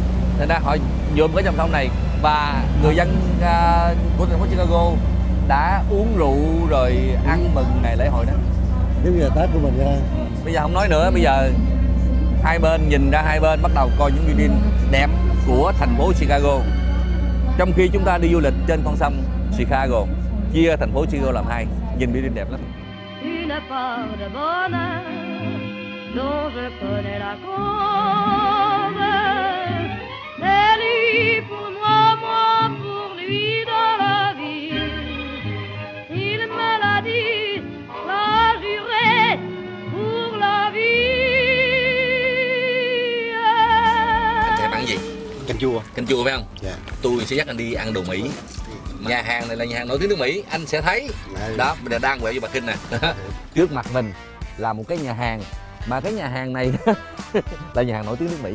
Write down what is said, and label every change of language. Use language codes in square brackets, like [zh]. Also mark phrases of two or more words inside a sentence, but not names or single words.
[vi] Nên ra họ nhuộm cái dòng sông này. Và người dân của thành phố Chicago đã uống rượu rồi ăn mừng ngày lễ hội đó. Giống như là Tết của mình nha. Bây giờ không nói nữa, bây giờ hai bên nhìn ra hai bên bắt đầu coi những building đẹp của thành phố Chicago. Trong khi chúng ta đi du lịch trên con sông Chicago, chia thành phố Chicago làm hai, nhìn building đẹp lắm. [fr] Une part de bonheur dont je connais la cause. C'est lui pour moi, moi pour lui dans la vie. Il me l'a dit, l'a juré pour la vie. [vi] Anh thèm ăn gì? Canh chua. Canh chua phải không? Dạ. Tôi sẽ dắt anh đi ăn đồ Mỹ. Nhà hàng này là nhà hàng nổi tiếng nước Mỹ, anh sẽ thấy. Đó, bây giờ đang quẹo vô Bà Kinh nè. Trước mặt mình là một cái nhà hàng, mà cái nhà hàng này là nhà hàng nổi tiếng nước Mỹ.